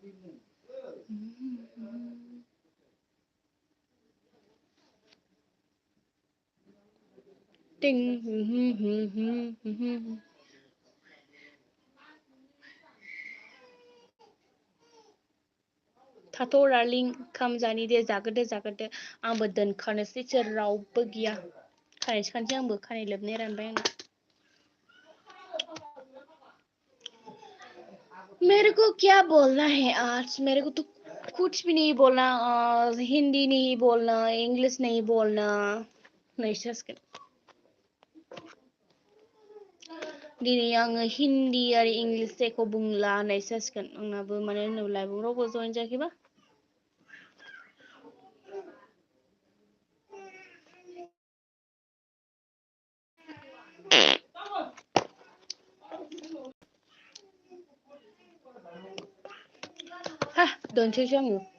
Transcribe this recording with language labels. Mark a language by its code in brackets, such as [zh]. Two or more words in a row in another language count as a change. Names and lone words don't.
[brx] टिं थाथ' डार्लिं, ओंखाम जानि दे, जाग्रोदो। आंबो दोनखानोसै, सोर रावबो गैया। खानाय सिखारनोसै आंबो, खानाय लोबनाया रानबाय आंना। [hi] मेरे को क्या बोलना है आज? मेरे को तो कुछ भी नहीं बोलना। हिंदी नहीं बोलना, इंग्लिश नहीं बोलना। [brx] नैसो जासिगोन। दिनै आङो हिन्दी आरो इंग्लिश जेखौ बुंला होननायसो जासिगोन आंनाबो, मानो होनोब्ला लाइभआव रावबो जइन जायाखैबा। दोनसैसो आङो।